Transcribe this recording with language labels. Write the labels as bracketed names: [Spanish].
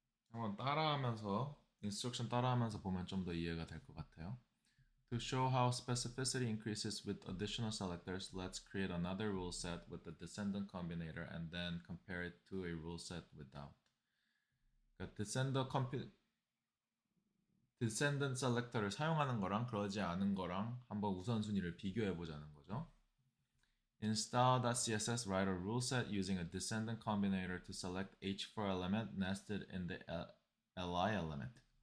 [Korean] 한번 따라하면서 인스트럭션 따라하면서 보면 좀 더 이해가 될 것 같아요. [English] To show how specificity increases with additional selectors, let's create another rule set with the descendant combinator and then compare it to a rule set without. [Korean] 그러니까 descendant selector를 사용하는 거랑 그러지 않은 거랑 한번 우선순위를 비교해 보자는 거죠. [English] In style.css, write a rule set using a descendant combinator to select h4 element nested in the li element.